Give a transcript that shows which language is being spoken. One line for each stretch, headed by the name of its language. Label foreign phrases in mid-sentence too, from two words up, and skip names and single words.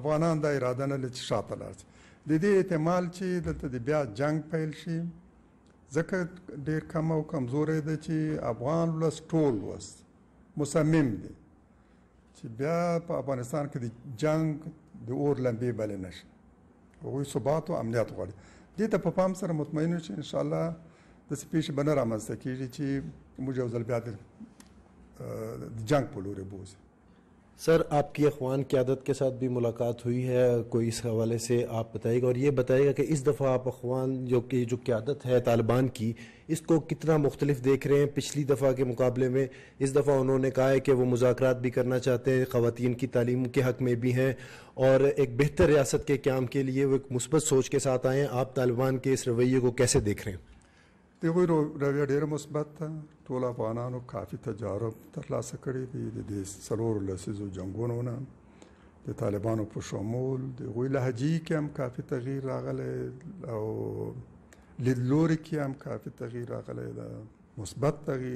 Pashto: افغانان دا اراده نه لري چې شاته لاړ شي. د دې احتمال چې دلته د بیا جنگ پیل شي ځکه ډېر کم او کمزوری ده چې افغان ولس ټول ولس مصمم دی چې بیا په افغانستان کې د جنگ د اور لمبې بلې نه شي. هغوی ثبات او امنیت غواړي. دې ته په پام سره مطمئن یو چې انشاءالله داسې پیښې به نه رامنځته کېږي چې موږ یو ځل بیا د جنگ په لوري بوځي.
Urdu: سر آپ کی اخوان قیادت کے ساتھ بھی ملاقات ہوئی ہے کوئی، اس حوالے سے آپ بتائیے گا، اور یہ بتائیے گا کہ اس دفعہ آپ اخوان جو قیادت ہے طالبان کی اس کو کتنا مختلف دیکھ رہے ہیں پچھلی دفعہ کے مقابلے میں؟ اس دفعہ انہوں نے کہا ہے کہ وہ مذاکرات بھی کرنا چاہتے ہیں، خواتین کی تعلیم کے حق میں بھی ہیں، اور ایک بہتر ریاست کے قیام کے لیے وہ ایک مثبت سوچ کے ساتھ آئے ہیں. آپ طالبان کے اس رویے کو کیسے دیکھ رہے ہیں؟
Pashto: د هغوی رویه ډېره مثبت ده. ټول افغانانو کافي تجارب ترلاسه کړي دي د دې څلورو لسیزو جنګونو نه، د طالبانو په شمول. د هغوی لهجې کې هم کافي تغییر راغلی او لیدلوري کې هم کافي تغییر راغلی ده، مثبت تغییر.